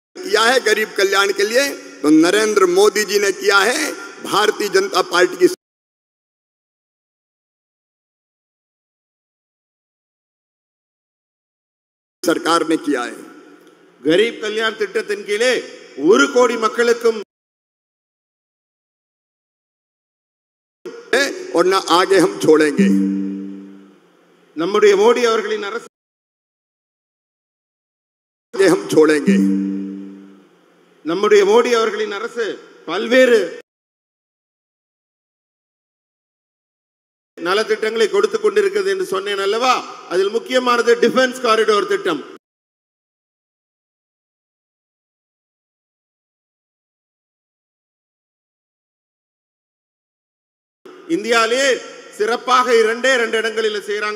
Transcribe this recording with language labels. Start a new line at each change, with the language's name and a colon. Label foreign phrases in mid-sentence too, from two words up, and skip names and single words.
Hindi: किया है गरीब कल्याण के लिए, तो नरेंद्र मोदी जी ने किया है, भारतीय जनता पार्टी की सरकार ने किया है। गरीब कल्याण
Tamil: திட்டத்தின் கீழே 1 கோடி மக்களுக்கும்
Hindi: और ना आगे हम छोड़ेंगे।
Tamil: நம்முடைய மோடி அவர்களின் அரசு
Hindi: हम छोड़ेंगे।
Tamil: நம்முடைய மோடி அவர்களின் அரசு பல்வேறு நலத்திட்டங்களை கொடுத்து கொண்டிருக்கிறது என்று சொன்னேன் அல்லவா? அதில் முக்கியமானது
English: defence corridor
Tamil: திட்டம். இந்தியாவிலே சிறப்பாக இரண்டே இடங்களில் செய்யறாங்க.